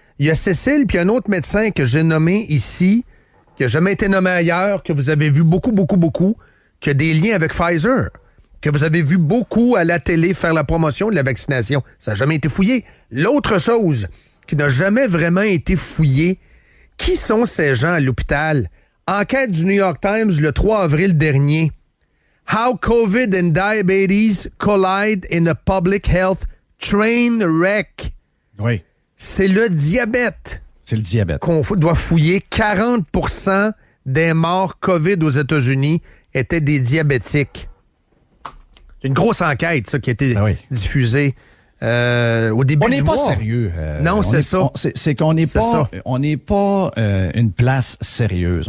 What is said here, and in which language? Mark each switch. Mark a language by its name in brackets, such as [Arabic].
[French] Il y a Cécile puis un autre médecin que j'ai nommé ici, qui n'a jamais été nommé ailleurs, que vous avez vu beaucoup, qui a des liens avec Pfizer, que vous avez vu beaucoup à la télé faire la promotion de la vaccination. Ça n'a jamais été fouillé. L'autre chose qui n'a jamais vraiment été fouillée, qui sont ces gens à l'hôpital? Enquête du New York Times le 3 avril dernier. [English] How COVID and diabetes collide in a public health train wreck. [French] Oui. C'est le diabète. C'est le diabète. Qu'on doit fouiller. 40% des morts COVID aux États-Unis étaient des diabétiques. Une grosse enquête, ça, qui a été diffusée au début du mois. On n'est pas sérieux. Non, c'est ça. C'est qu'on n'est pas une place sérieuse.